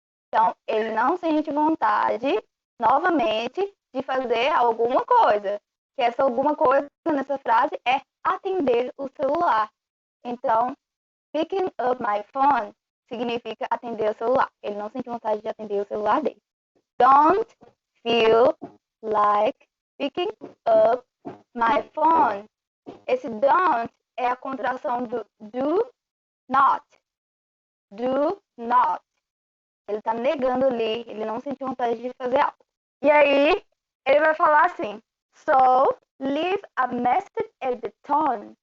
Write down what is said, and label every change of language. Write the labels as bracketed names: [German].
[Portuguese] Então, ele não sente vontade, novamente, de fazer alguma coisa. Que essa alguma coisa nessa frase é atender o celular. Então, picking up my phone significa atender o celular. Ele não sente vontade de atender o celular dele. [English] Don't feel like picking up my phone. [Portuguese] Esse don't é a contração do do not. Do not. Ele está negando ali, ele não sentiu vontade de fazer algo. E aí, ele vai falar assim, so, leave a message at the tone.